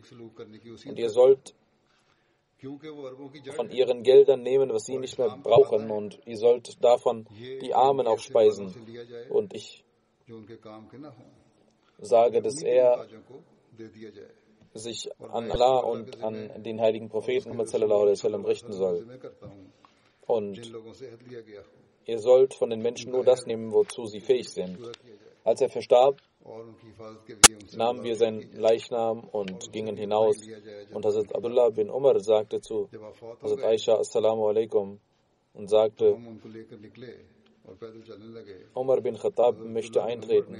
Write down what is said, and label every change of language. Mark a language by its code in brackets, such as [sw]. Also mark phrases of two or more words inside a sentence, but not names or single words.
[de] Und ihr sollt von ihren Geldern nehmen, was sie nicht mehr brauchen, und ihr sollt davon die Armen aufspeisen. Und ich sage, dass er sich an Allah und an den heiligen Propheten Muhammad [ar] صلى الله عليه وسلم [de] richten soll. Und ihr sollt von den Menschen nur das nehmen, wozu sie fähig sind. Als er verstarb, nahmen wir seinen Leichnam und gingen hinaus. Und Hazrat Abdullah bin Umar sagte zu Hazrat Aisha, [ar] السلام عليكم, [de] und sagte, Umar bin Khattab möchte eintreten.